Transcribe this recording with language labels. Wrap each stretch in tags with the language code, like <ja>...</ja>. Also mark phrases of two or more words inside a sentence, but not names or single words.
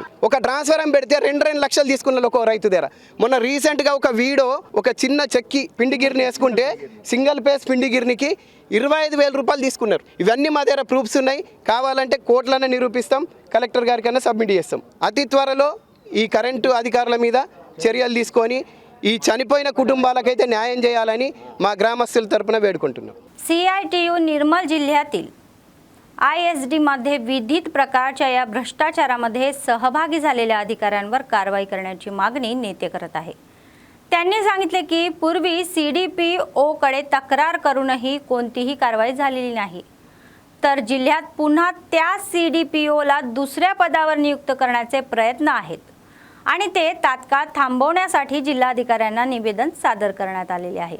<te>ఒక ట్రాన్స్ఫారం పెడితే 2 లక్షలు తీసుకున్నారు ఒక రైతు దగ్గర. మొన్న రీసెంట్గా ఒక వీడియో, ఒక చిన్న చెక్కి పిండి గిర్ని వేసుకుంటే</te> <en>single phase</en> <te>పిండి గిర్నికి 25,000 రూపాయలు తీసుకున్నారు. ఇవన్నీ మా దగ్గర ప్రూఫ్స్ ఉన్నాయి. కావాలంటే కోర్టులోనే నిరూపిస్తాం, కలెక్టర్ గారికన్నా సబ్మిట్ చేస్తాం. అతి త్వరలో ఈ కరెంటు అధికారుల మీద చర్యలు తీసుకొని ఈ చనిపోయిన कुटुंबालाकైతే न्याय చేయాలని మా గ్రామస్తుల తరపున వేడుకుంటున్నాం.</te> <mr>CITU निर्मल जिल्ह्यातील ISD मध्ये विधित प्रकारच्या या भ्रष्टाचारामध्ये सहभागी झालेल्या अधिकाऱ्यांवर कारवाई करण्याची मागणी नेते करत आहे. त्यांनी सांगितले की पूर्वी CDPO कडे तक्रार करूनही कोणतीही कारवाई झालेली नाही, तर जिल्ह्यात पुन्हा त्या CDPO ला दुसऱ्या पदावर नियुक्त करण्याचे प्रयत्न आहेत आणि ते तात्काळ थांबवण्यासाठी जिल्हाधिकाऱ्यांना निवेदन सादर करण्यात आलेले आहे.</mr>